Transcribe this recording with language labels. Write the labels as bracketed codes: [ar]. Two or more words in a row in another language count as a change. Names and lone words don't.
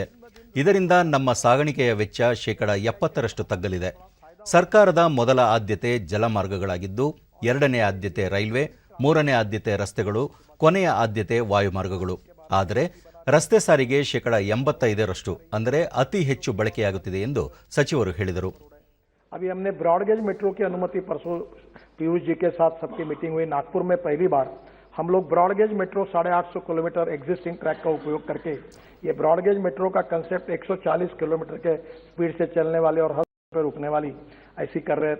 [kn] ಇದರಿಂದ ನಮ್ಮ ಸಾಗಾಣಿಕೆಯ ವೆಚ್ಚ 70% ತಗ್ಗಲಿದೆ. ಸರ್ಕಾರದ ಮೊದಲ ಆದ್ಯತೆ ಜಲಮಾರ್ಗಗಳಾಗಿದ್ದು, 2ನೇ ಆದ್ಯತೆ ರೈಲ್ವೆ, 3ನೇ ಆದ್ಯತೆ ರಸ್ತೆಗಳು, ಕೊನೆಯ ಆದ್ಯತೆ ವಾಯುಮಾರ್ಗಗಳು. ಆದರೆ ರಸ್ತೆ ಸಾರಿಗೆ 85% ಅಂದರೆ ಅತಿ ಹೆಚ್ಚು ಬಳಕೆಯಾಗುತ್ತಿದೆ ಎಂದು ಸಚಿವರು ಹೇಳಿದರು. [hi] अभी हमने [en] broadgauge metro [hi] की अनुमति परसों पीयूष जी के साथ सबकी मीटिंग हुई नागपुर में. पहली बार हम लोग [en] broadgauge metro [hi] 850 किलोमीटर [en] existing track [hi] का उपयोग करके ये [en] broadgauge metro [hi] का कंसेप्ट 140 किलोमीटर के स्पीड से चलने वाले और हर पे रुकने वाली ऐसी कर रहे हैं.